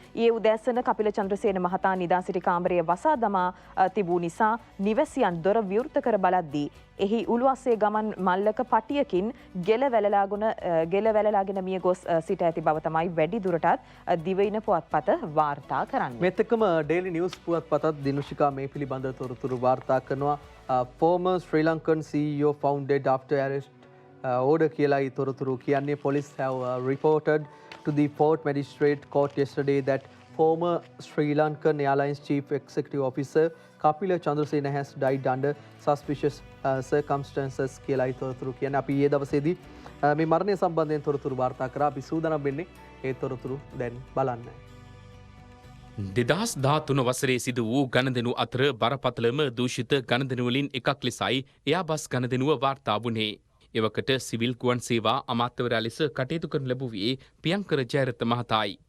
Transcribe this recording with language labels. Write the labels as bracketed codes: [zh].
[si] ඊයේ උදෑසන කපිල චන්ද්‍රසේන මහතා නිදා සිටි කාමරය වසා දමා තිබූ නිසා නිවැසියන් දොර විවෘත කර බලද්දී එහි උළුවස්සේ ගමන් මල්ලක පටියකින් ගෙල වැළලාගෙන මිය ගොස් සිට ඇති බව තමයි වැඩි දුරටත් දිවයින පුවත්පත වාර්තා කරන්නේ. මේත් එක්කම ඩේලි නිවුස් පුවත්පතත් දිනුෂිකා මේ පිළිබඳ තොරතුරු වාර්තා කරනවා. [en] former Sri Lankan CEO found dead after arrest order [si] කියලායි තොරතුරු කියන්නේ. [en] Police have reported to the Port Magistrate Court yesterday that former Sri Lankan Airlines Chief Executive Officer Kapila Chandrasena has died under suspicious circumstances [si] කියලායි තොරතුරු කියන්නේ. අපි ඊයේ දවසේදී මේ මරණය සම්බන්ධයෙන් තොරතුරු වාර්තා කරා. අපි සූදානම් වෙන්නේ ඒ තොරතුරු දැන් බලන්න. 2013 වසරේ සිදු වූ ගණදෙනු අතර බරපතලම දූෂිත ගණදෙනුවලින් එකක් ලෙසයි එයාබස් ගණදෙනුව වාර්තා වුණේ. එවකට සිවිල් ගුවන් සේවා අමාත්‍යවරයා ලෙස කටයුතු කරනු ලැබුවේ පියංකර ජයරත්න මහතායි.